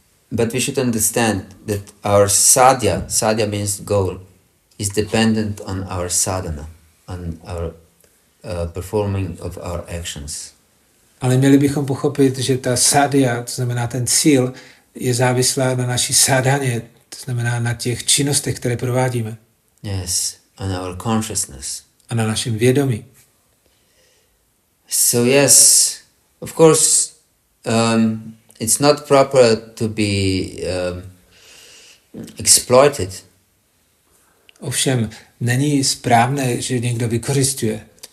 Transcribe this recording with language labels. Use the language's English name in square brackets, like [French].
[English] But we should understand that our sadhya means goal, is dependent on our sadhana, on our performing of our actions. [Czech] Ale měli bychom pochopit, že ta sadhya, to znamená ten cíl, je závislá na naší sadhaně, to znamená na těch činnostech, které provádíme. [English] Yes, on our consciousness. [Czech] A na našem vědomí. [English] So yes, of course, it's not proper to be exploited. [Czech] Ovšem, není správné, že někdo vykořisťuje.